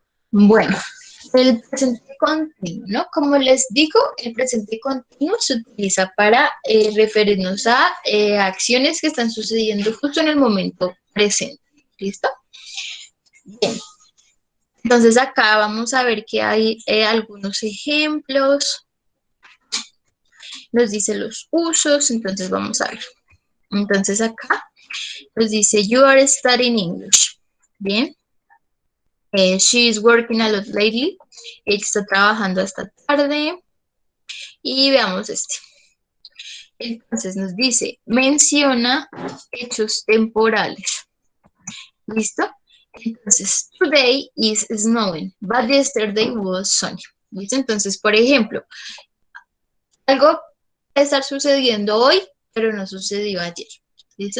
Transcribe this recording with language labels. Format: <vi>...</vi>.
<es>Bueno, el presente continuo, ¿no? Como les digo, el presente continuo se utiliza para referirnos a acciones que están sucediendo justo en el momento presente. ¿Listo? Bien. Entonces acá vamos a ver que hay algunos ejemplos. nos dice los usos, entonces vamos a ver. Entonces acá nos dice,</es> <en>you are studying English.</en> <es>Bien.</es> <en>She is working a lot lately.</en> <es>Ella está trabajando hasta tarde. Y veamos este. Entonces nos dice, menciona hechos temporales. ¿Listo?</es> <en>Entonces, today is snowing, but yesterday was sunny.</en> <es>¿Listo? Entonces, por ejemplo, algo puede estar sucediendo hoy, pero no sucedió ayer. ¿Listo?</es>